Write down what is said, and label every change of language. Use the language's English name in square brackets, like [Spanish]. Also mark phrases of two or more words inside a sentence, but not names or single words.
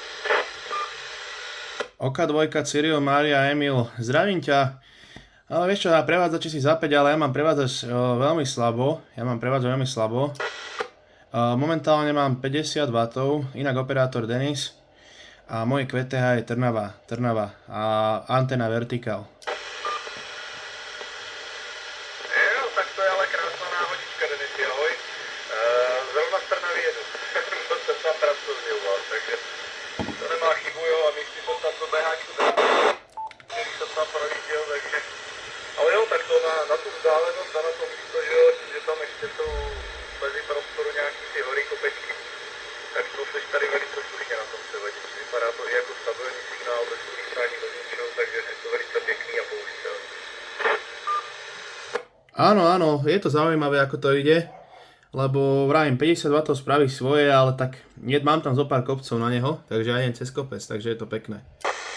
[Slovak] OK2, Cyril, Mária, Emil, zdravím ťa. Ale vieš čo, na prevádzači si za 5, ale ja mám prevádzač veľmi slabo. Momentálne mám 50 W, inak operátor Denis. A moje QTH je Trnava a antena vertikál. [Czech] Jo, tak to je ale krásná náhodička, Denisi, ahoj. Zrovna z Trnavy jedu. To jsem tam pracovně u vás, takže to nemá chybu, jo, a místí jsem tam do BHčku, který jsem tam projížděl, takže... Ale jo, tak to na tu vzdálenost a na to místo, že tam ještě jsou mezi prostoru nějaký ty hory, kopečky, tak to seš tady velice slušně na tom převedě. Vypadá to i jako stabilní signál, bez ulítání, bez ničeho, takže je to velice pěkný a použitelný. [Slovak] Áno, je to zaujímavé, ako to ide. Lebo vravím, 50 W spraví svoje, ale tak mám tam zo pár kopcov na neho, takže aj idem cez kopec, takže je to pekné.